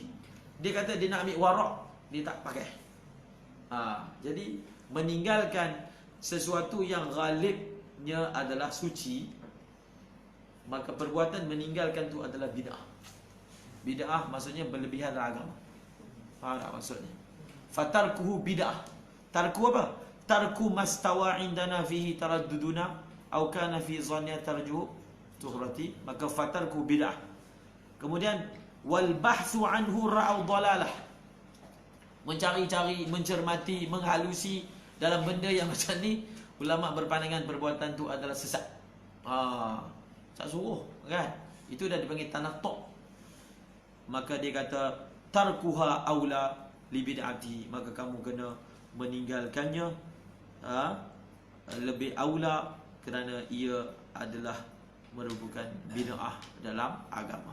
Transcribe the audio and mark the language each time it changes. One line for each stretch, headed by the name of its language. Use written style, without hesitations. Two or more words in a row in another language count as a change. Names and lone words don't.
Malay: Dia kata dia nak ambil wara', dia tak pakai. Jadi meninggalkan sesuatu yang ghalibnya adalah suci, maka perbuatan meninggalkan tu adalah bid'ah. Bid'ah maksudnya berlebihan dalam agama. Faham tak maksudnya?
Arabic: فتركه بدعة.
Malay: Tarku apa?
Arabic: ترك ما استوى عندنا فيه ترددنا أو كان في ظننا ترجح طهارته maka فتركه بدعة.
Malay: Kemudian
Arabic: والبحث عنه رأوا ضلالة,
Malay: mencari-cari, mencermati, menghalusi dalam benda yang macam ni, ulama berpandangan perbuatan tu adalah sesat. Tak suruh kan? Itu dah dipanggil tanattu'. Maka dia kata
Arabic: تركها أولى لبدعة,
Malay: maka kamu kena meninggalkannya lebih aula kerana ia adalah merupakan bid'ah dalam agama.